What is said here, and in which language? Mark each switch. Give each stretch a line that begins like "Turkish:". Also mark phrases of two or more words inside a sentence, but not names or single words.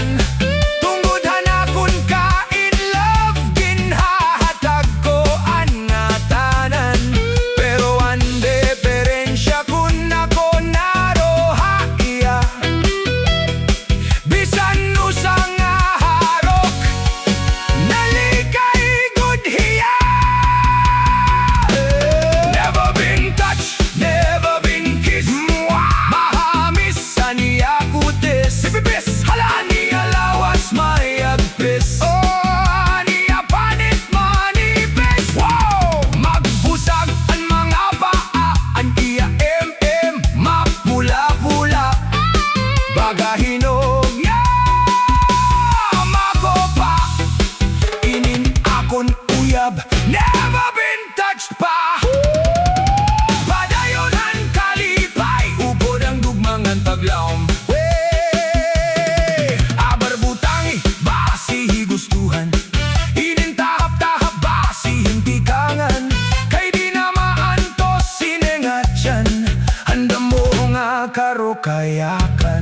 Waray: Tungod hanakon ka
English: in love,
Waray: ginhahatag ko ang ngatanan. Pero ang diferensya kun ako naroha iya, bisan usang harok, nalikay good hiya.
English: Never been touched, never been kissed.
Waray: Mahamis aniya kutis, sipipis, hala aniya lawas mayagpis. Oh, aniya panit manipis. Wow! Magbusag ang mga paa, ang iya mapula-pula. Baga hinog nga makopa. Inin akon uyab,
English: never been touched pa.
Waray: Padayonhan kalipay, upod ang gugmangan paglaom. Aber butangi, basi higustuhan. Inin tahap-tahap, basi himpikangan. Kay di na maantos sinengatyan, handa mo nga karokayakan.